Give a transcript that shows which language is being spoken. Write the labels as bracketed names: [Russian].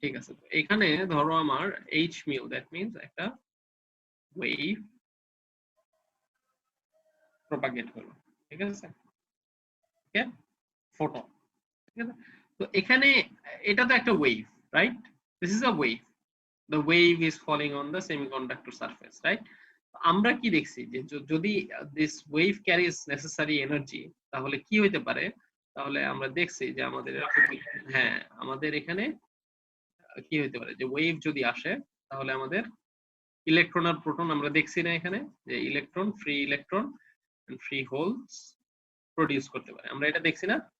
[Bangla] ঠিক আছে, তো এখানে ধরো আমার এইচ মিউ, [English] that means [Bangla] একটা ওয়েভ প্রপাগেট হলো, ঠিক আছে, ওকে, ফোটন। ঠিক আছে, তো এখানে এটা তো একটা wave, right? [English] This is a wave, the wave is falling on the semiconductor surface, right? [Bangla] আমরা কি দেখছি যে যদি [English] this wave carries necessary energy [Bangla] তাহলে কি হইতে পারে, তাহলে আমরা দেখছি যে আমাদের, হ্যাঁ, আমাদের এখানে কি হইতে পারে যে ওয়েভ যদি আসে তাহলে আমাদের ইলেকট্রন আর প্রোটন, আমরা দেখছি না এখানে যে electron, free electron and free holes produce করতে পারে, আমরা এটা দেখছি না?